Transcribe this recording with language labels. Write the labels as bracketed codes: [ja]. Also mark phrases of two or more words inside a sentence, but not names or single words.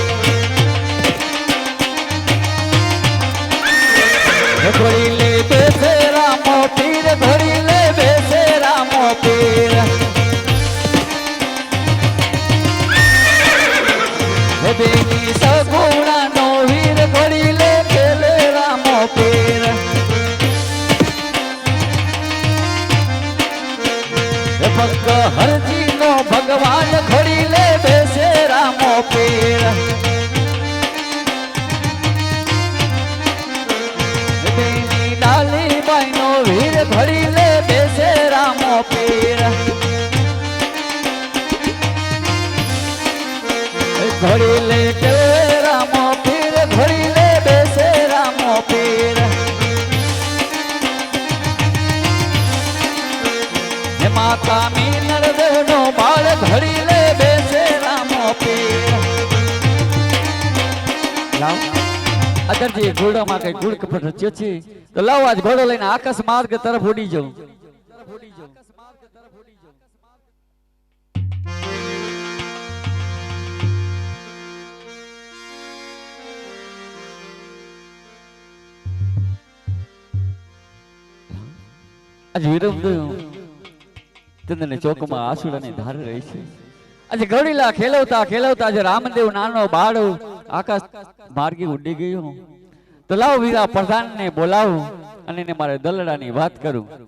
[gu] હે ઘોડીલે બેસે રામો પીર ઘોડીલે બેસે રામો પીર હે બેની સગુણા નો વીર ઘોડીલે ખેલે રામો પીર ભક્ત હરજી નો ભગવાન ઘોડીલે બેસે રામો પીર બેની ડાલી બાઈ નો વીર ઘોડીલે બેસે રામો પીર ઘોડીલે ખેલે રામો પીર ઘોડીલે બેસે રામો પીર માતા મીનર દેવનો બાળ ઘોડીલે બેસે રામો પીર લાવ અદરજી ઘોડા મેં કઈ ગુડ કપટ રચ્યો છે તો લાવ આજ ઘોડો લઈને આકાશ માર્ગ તરફ ઉડી જાઉં આજ વીરમ ચંદન ચૌક મેં આસૂડા ને ધાર રહી હૈ આજ ઘોડીલા ખેલવતા ખેલવતા આજ રામદેવ નાનો બાળો આકાશ માર્ગે ઉડી ગયો તો લાવ વીરા પ્રધાન ને બોલાવો અને ને મારે દલડા ની બાત કરું